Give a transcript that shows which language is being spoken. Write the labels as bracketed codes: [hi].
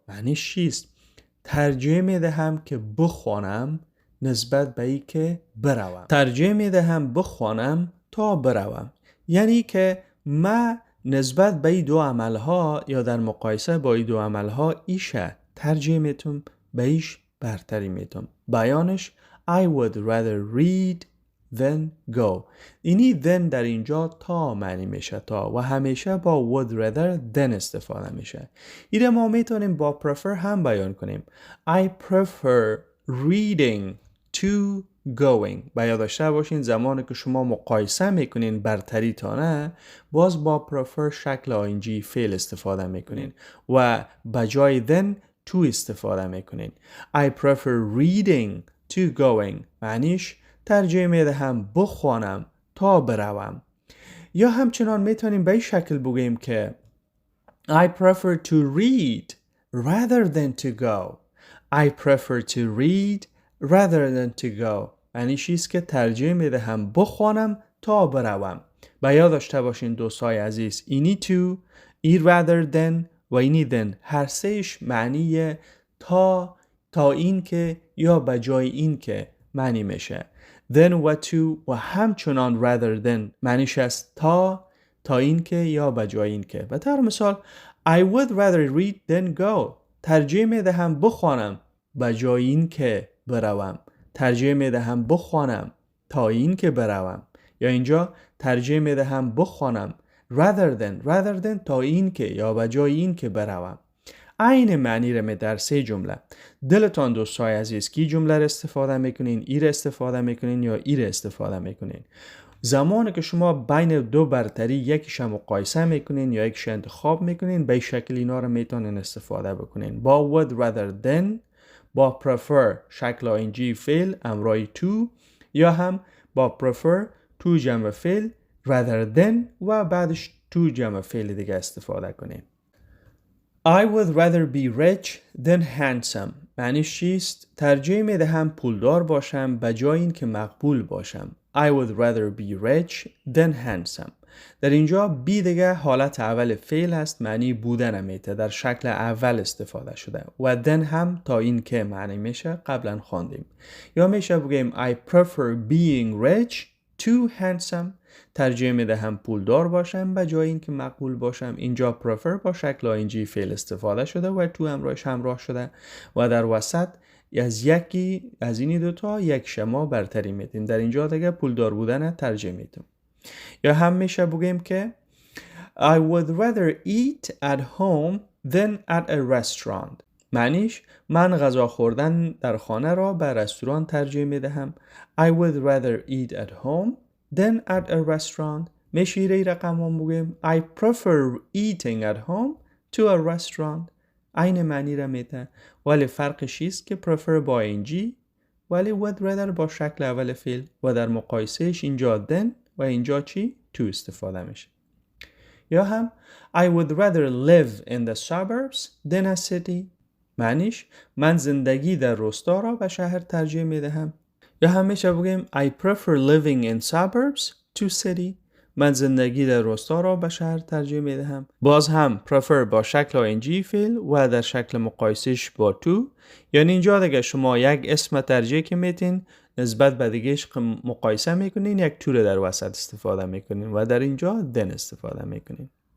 [fa] معنیش چیست؟ ترجیح میدهم که بخوانم نسبت به ای که بروم. ترجیح میدهم بخوانم تا بروم. یعنی که من نسبت به این دو عملها یا در مقایسه با این دو عملها ایشه ترجیح میتم به ایش برتری میتم. بیانش [en] I would rather read than go. [fa] اینی then در اینجا تا معنی میشه تا و همیشه با would rather than استفاده میشه. ایره ما میتونیم با prefer هم بیان کنیم. [en] I prefer reading to going. [fa] باید داشته باشین زمانی که شما مقایسه میکنین برتری تا نه باز با prefer شکل ing فعل استفاده میکنین و بجای then to استفاده میکنین. [en] I prefer reading to going [fa] معنیش ترجیح میدهم بخوانم تا بروم. یا همچنان میتونیم به این شکل بگوییم که [en] I prefer to read rather than to go. I prefer to read rather than to go. [fa] معنیش است که ترجیح میدهم بخوانم تا بروم. و یاد داشته باشین دوستای عزیز اینی to، ای rather than و اینی then هر سهش معنی تا این که یا بجای این که معنی میشه. then و to و همچنان rather than معنیش است تا این که یا بجای این که. به طور مثال [en] I would rather read than go. [fa] ترجیح میدهم بخوانم بجای این که بروم. ترجیح میدهم بخوانم تا این که بروم. یا اینجا ترجیح میدهم بخوانم rather than تا این که یا بجای این که بروم. این معنی رو می در سه جمله. دلتان دوستای عزیز کی جمله رو استفاده میکنین؟ ای رو استفاده میکنین یا ای رو استفاده میکنین؟ زمانی که شما بین دو برتری یکیش مقایسه میکنین یا یکیش انتخاب میکنین به شکل اینا رو میتونین استفاده بکنین. با would rather than، با prefer شکل ing فعل امرای to، یا هم با prefer to جمع فعل rather than و بعدش to جمع فعل دیگه استفاده کنین. [en] I would rather be rich than handsome. [fa] معنیش چیست؟ ترجیح میدهم پولدار باشم به جای این که مقبول باشم. [en] I would rather be rich than handsome. [fa] در اینجا بی دیگه حالت اول فعل هست، معنی بودن میته، در شکل اول استفاده شده و then هم تا این که معنی میشه قبلا خواندیم. یا میشه بگیم [en] I prefer being rich to handsome. [fa] ترجیح میدهم پولدار باشم به جای این که مقبول باشم. اینجا prefer با شکل ing فعل استفاده شده و تو همراه شده و در وسط از یکی از این دوتا یک شما برتری میدیم. در اینجا دیگه پولدار بودن ترجیح میدیم. یا هم میشه بگیم که [en] I would rather eat at home than at a restaurant. [fa] معنیش من غذا خوردن در خانه را به رستوران ترجیح میدهم. [en] I would rather eat at home than at a restaurant. [fa] میشه رقم هم بگیم [en] I prefer eating at home to a restaurant. [fa] این معنی را میده ولی فرقش است که prefer با ing ولی would rather با شکل اول فعل و در مقایسهش اینجا then و اینجا چی؟ to استفاده میشه. یا هم [en] I would rather live in the suburbs than a city. [fa] معنیش من زندگی در روستا را به شهر ترجیح میدهم. یا هم میشه بگیم [en] I prefer living in suburbs to city. [fa] من زندگی در روستا را به شهر ترجیح میدهم. باز هم prefer با شکل ing فعل و در شکل مقایسش با to. یعنی اینجا دیگه شما یک اسم ترجیح که میتین نسبت به دیگهش مقایسه میکنین یک to در وسط استفاده میکنین و در اینجا then استفاده میکنین.